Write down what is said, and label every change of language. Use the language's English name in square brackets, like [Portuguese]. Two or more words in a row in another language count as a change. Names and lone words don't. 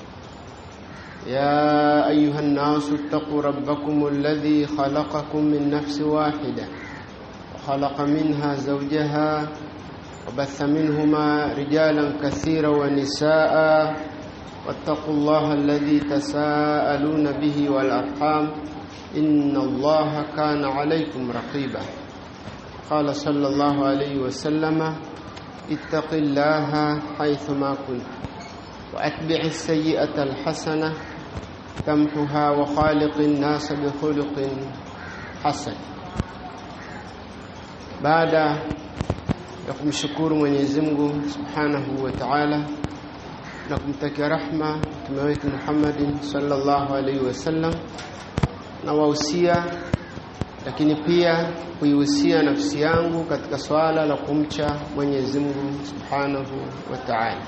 [Arabic] يا أيها الناس اتقوا ربكم الذي خلقكم من نفس واحدة وخلق منها زوجها وبث منهما رجالا كثيرا ونساء واتقوا الله الذي تساءلون به والأرحام إن الله كان عليكم رقيبا. قال صلى الله عليه وسلم: اتق الله حيثما كنت وأتبع السيئة الحسنة تمحها وخالق الناس بخلق حسن. [Swahili] Baada ya kumshukuru Mwenyezi Mungu [Arabic] سبحانه وتعالى [Swahili] na kumtakia rahma Mtume wetu Muhammad [Arabic] صلى الله عليه وسلم, [Swahili] na wahusia lakini pia kuihusia nafsi yangu katika swala la kumcha Mwenyezi Mungu Subhanahu wa Ta'ala.